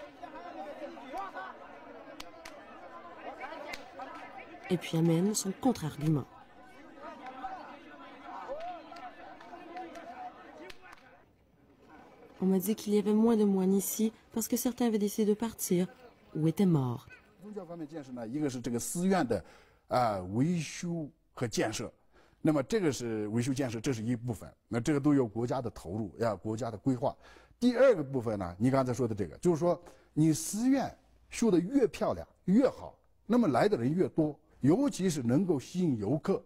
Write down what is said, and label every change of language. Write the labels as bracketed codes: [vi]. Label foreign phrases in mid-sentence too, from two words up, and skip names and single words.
[fr] Et puis amène son contre-argument. On m'a dit qu'il y avait moins de moines ici parce que certains avaient décidé de partir ou étaient morts. [zh] 宗教方面建设呢，一个是这个寺院的维修和建设，那么这个是维修建设，这是一部分，那这个都有国家的投入，要国家的规划。第二个部分呢，你刚才说的这个，就是说你寺院修得越漂亮越好，那么来的人越多，尤其是能够吸引游客。